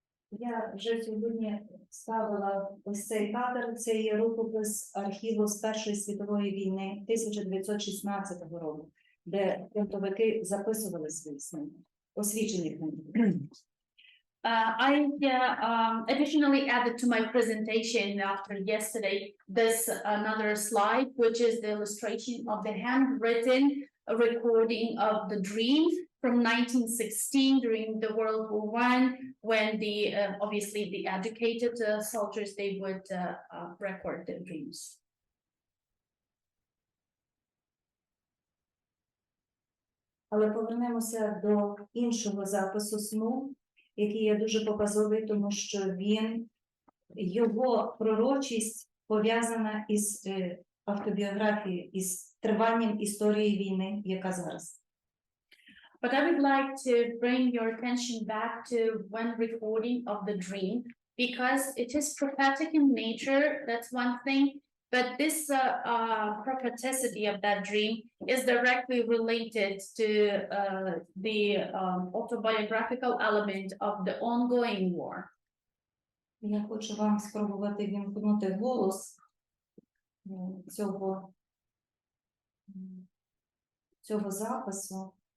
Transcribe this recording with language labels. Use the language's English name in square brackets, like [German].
[Ukrainian] Я вже сьогодні ставила ось цей кадр, це є рукопис архіву з Першої світової війни 1916 року, де фронтовики записували свої сни, освічені книги. [English] I additionally added to my presentation after yesterday this another slide, which is the illustration of the handwritten recording of the dream from 1916 during the World War I, when the obviously the educated soldiers, they would record their dreams. [Ukrainian] Але повернемося до іншого запису сну, який є дуже показовий, тому що його пророчість пов'язана із автобіографією, із триванням історії війни, яка зараз. [English] But I would like to bring your attention back to one recording of the dream, because it is prophetic in nature, that's one thing, but this propheticity of that dream is directly related to the autobiographical element of the ongoing war. [Ukrainian] Я хочу вам спробувати вімкнути голос цього запису.